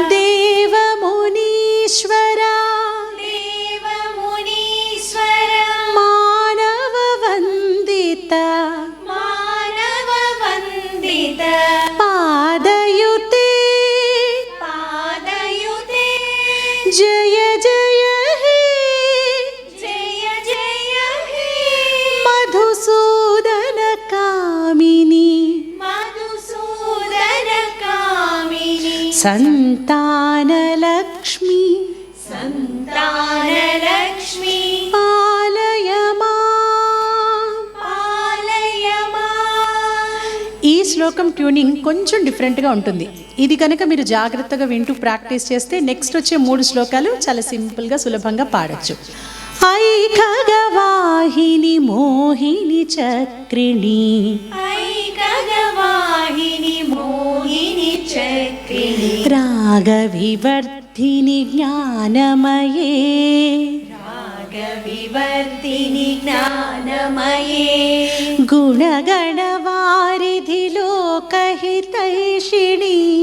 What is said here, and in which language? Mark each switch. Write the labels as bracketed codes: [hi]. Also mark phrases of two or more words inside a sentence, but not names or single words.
[sa] देवमुनीश्वरा देवमुनीश्वरा मानववन्दिता मानववन्दिता पादयुते पादयुते जय जय हे जय जय हे मधुसूदन कामिनी मधुसूदन कामिनी संतानलक्ष्मी संतानलक्ष्मी पालय मां पालय मां। [te] ఈ శ్లోకం ట్యూనింగ్ కొంచెం డిఫరెంట్గా ఉంటుంది. ఇది కనుక మీరు జాగ్రత్తగా వింటూ ప్రాక్టీస్ చేస్తే నెక్స్ట్ వచ్చే 3 శ్లోకాలు చాలా సింపుల్గా సులభంగా పాడొచ్చు. [sa] ఐ ఖగవాహిని మోహిని చక్రిణి ऐ खगवाहिनी मोहिनी चक्रिणी रागविवर्धिनि ज्ञानमये रागविवर्धिनि ज्ञानमये गुणगणवारिधि लोकहितैषिणी